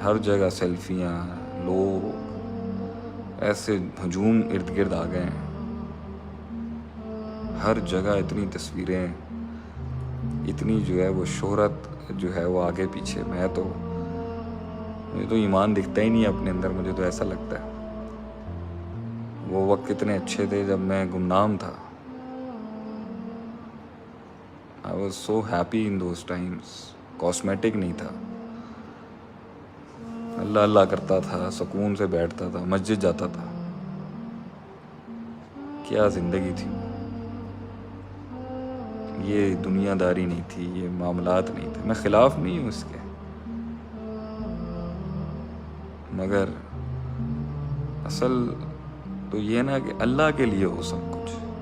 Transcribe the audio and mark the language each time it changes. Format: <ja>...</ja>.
<ur>ہر جگہ سیلفیاں، لوگ ایسے ہجوم ارد گرد آ گئے ہیں، ہر جگہ اتنی تصویریں، اتنی جو ہے وہ شہرت جو ہے وہ آگے پیچھے. مجھے تو ایمان دکھتا ہی نہیں ہے اپنے اندر. مجھے تو ایسا لگتا ہے وہ وقت کتنے اچھے تھے جب میں گمنام تھا.</ur> <en>I was so happy in those times.</en> <ur>Cosmetic نہیں تھا، اللہ اللہ کرتا تھا، سکون سے بیٹھتا تھا، مسجد جاتا تھا. کیا زندگی تھی. یہ دنیا داری نہیں تھی، یہ معاملات نہیں تھے. میں خلاف نہیں ہوں اس کے، مگر اصل تو یہ نا کہ اللہ کے لیے ہو سب کچھ.</ur>